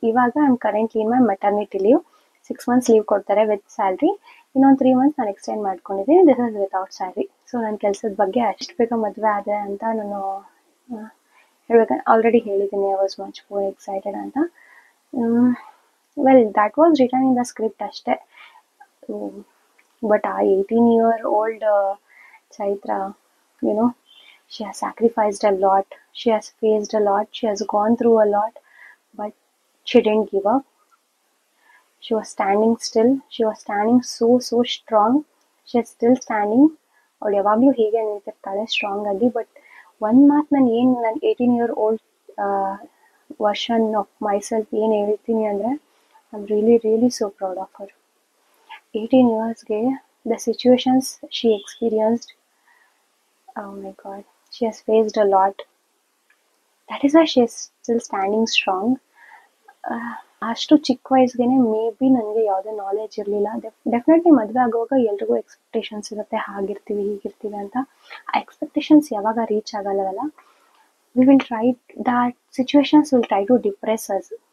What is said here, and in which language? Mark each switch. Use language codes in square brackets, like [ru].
[en] ಇವಾಗ I am currently in my maternity leave. 6 months leave ಕೊಡ್ತಾರೆ with salary. [kn] ಇನ್ನೊಂದು 3 months ನಾನು ಎಕ್ಸ್ಟೆಂಡ್ ಮಾಡ್ಕೊಂಡಿದ್ದೀನಿ. [en] This is without salary. [kn] So ನನ್ನ ಕೆಲಸದ ಬಗ್ಗೆ ಅಷ್ಟು ಬೇಗ ಮದುವೆ ಆದೆ ಅಂತ ನಾನು ಹೇಳ್ಬೇಕಂದ್ರೆ ಆಲ್ರೆಡಿ ಹೇಳಿದ್ದೀನಿ. [en] I was much more excited ಅಂತ. Well that was written in the script ಅಷ್ಟೇ. But ಆ 18-year-old Chaitra, she has sacrificed a lot, she has faced a lot, she has gone through a lot, but she didn't give up. She was standing still, she was standing so strong. She is still standing. [kn] ಅವಳು ಯಾವಾಗಲೂ ಹೀಗೆ ನಿಂತಿರ್ತಾಳೆ strong ಆಗಿ. But ಒಂದು ಮಾತು ನಾನು [en] 18-year-old version of myself [kn] ಏನು ಹೇಳ್ತೀನಿ ಅಂದರೆ, [en] I am really so proud of her. 18 yearsಗೆ the situations she experienced, oh my god, she has faced a lot. That is why she is still standing strong. [kn] ಅಷ್ಟು ಚಿಕ್ಕ ವಯಸ್ಸಿಗೆ may be ನನಗೆ ಯಾವುದೇ knowledge ಇರಲಿಲ್ಲ. Definitely ಮದುವೆ ಆಗುವಾಗ ಎಲ್ರಿಗೂ expectations ಇರುತ್ತೆ, ಹಾಗಿರ್ತೀವಿ ಹೀಗಿರ್ತೀವಿ ಅಂತ. ಆ ಎಕ್ಸ್ಪೆಕ್ಟೇಷನ್ಸ್ ಯಾವಾಗ reach ಆಗಲ್ಲವಲ್ಲ, [en] We will try that situations will try to depress us.